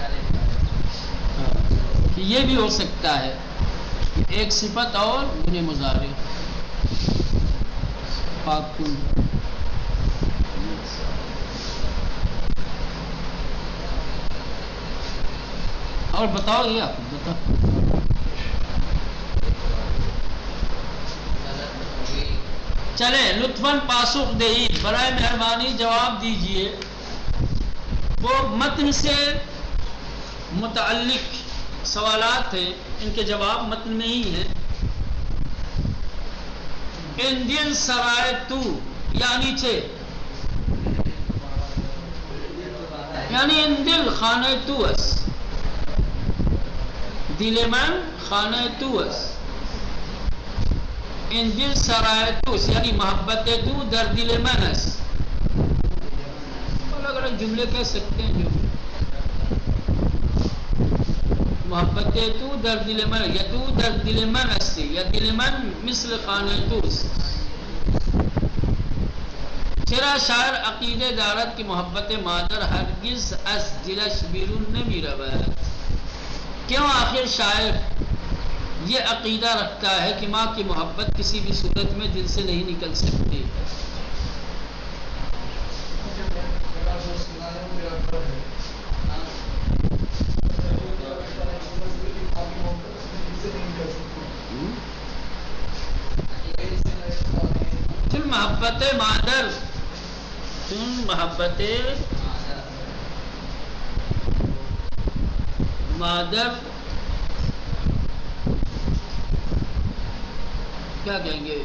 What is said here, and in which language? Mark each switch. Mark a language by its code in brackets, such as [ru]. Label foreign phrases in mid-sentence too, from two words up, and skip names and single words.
[ur] یہ بھی ہو سکتا ہے ایک صفت اور انہیں مضارع [fa] پاک کن. [ur] اور بتاؤ یہ آپ بتاؤ. [fa] چلے لطفاً پاسخ دہی، برائے مہربانی [ur] جواب دیجئے. وہ متن سے متعلق سوالات ہیں، ان کے جواب متن میں ہی ہیں. [fa] ان دل سرائے تو یعنی چھے، یعنی ان دل خانہ تو اس، دل من خانہ تو اس. ان دل سرائے تو یعنی محبت تو در دل من اس. [ur] الگ الگ جملے کہہ سکتے ہیں. [fa] جو محبت تو در دل من، یا تو در دل من است، یا دل من مثل خانه توست. چرا شاعر عقیده دارد که محبت مادر هرگز از دلش بیرون نمی رود؟ [ur] کیوں آخر شاعر یہ عقیدہ رکھتا ہے کہ ماں کی محبت کسی بھی صورت میں دل سے نہیں نکل سکتی؟ چل [fa] محبت مادر، [ur] چل [fa] محبت مادر [ur] کیا کہیں گے؟